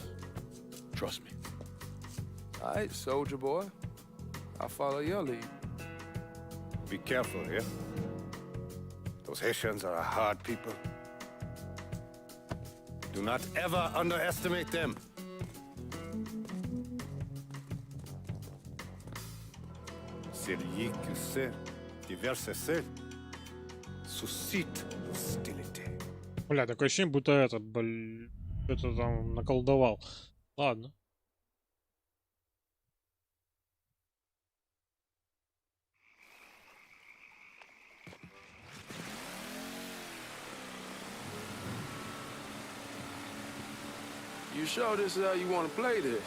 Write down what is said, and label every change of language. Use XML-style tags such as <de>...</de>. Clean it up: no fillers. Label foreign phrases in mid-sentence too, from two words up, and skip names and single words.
<en>Trust me. All right, soldier boy. I'll follow your lead. Be careful, yeah? Those Haitians are a hard people. Do not ever underestimate them.</en> <fr>Celui qui sait diverser seul suscite hostilité.</fr> <ru>Бля, такое ощущение, будто этот, что-то там наколдовал. Ладно.</ru> <en>You sure this is how you want to play this?</en>